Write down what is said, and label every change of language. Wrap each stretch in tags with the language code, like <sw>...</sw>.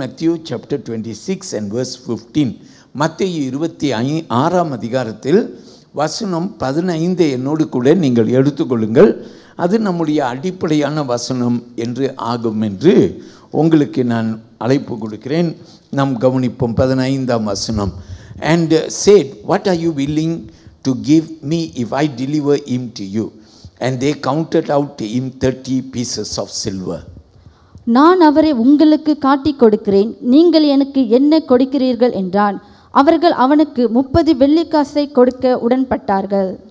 <en>Matthew chapter 26 and verse 15.</en> <ta>மத்தேயு 26ஆம் அதிகாரத்தில் வசனம் 15 என்னோடு கூட நீங்கள் எடுத்துக்கொள்ளுங்கள். அது நம்முடைய அடிப்படையான வசனம் என்று ஆகும் என்று உங்களுக்கு நான் அழைப்பு கொடுக்கிறேன். நாம் கவனிப்போம். 15ஆம் வசனம்.</ta> <en>And said, what are you willing to give me if I deliver him to you? And they counted out to him 30 pieces of silver.</en> <ta>நான் அவரை உங்களுக்கு காட்டிக் கொடுக்கிறேன், நீங்கள் எனக்கு என்ன கொடுக்கிறீர்கள் என்றான். அவர்கள் அவனுக்கு 30 வெள்ளிக்காசை கொடுக்க உடன்பட்டார்கள்.</ta>